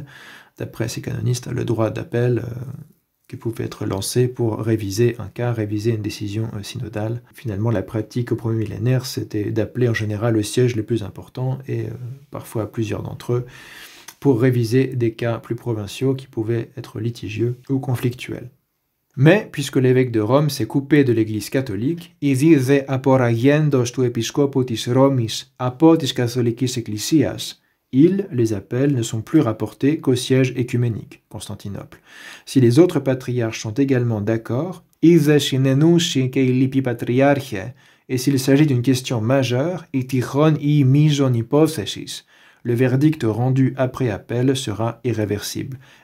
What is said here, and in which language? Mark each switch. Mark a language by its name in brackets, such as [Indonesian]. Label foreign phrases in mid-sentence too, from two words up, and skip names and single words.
[French] D'après ces canonistes, le droit d'appel qui pouvait être lancé pour réviser un cas, réviser une décision synodale. Finalement, la pratique au premier millénaire, c'était d'appeler en général le siège le plus important, et parfois plusieurs d'entre eux, pour réviser des cas plus provinciaux qui pouvaient être litigieux ou conflictuels. Mais, puisque l'évêque de Rome s'est coupé de l'Église catholique, [Greek] «Ἤδη δὲ ἀπορραγέντος τοῦ ἐπισκόπου τῆς Ῥώμης ἀπὸ τῆς καθολικῆς ἐκκλησίας», [French] les appels, ne sont plus rapportés qu'au siège écuménique, Constantinople. Si les autres patriarches sont également d'accord, et s'il s'agit d'une question majeure, le verdict rendu après appel sera irréversible.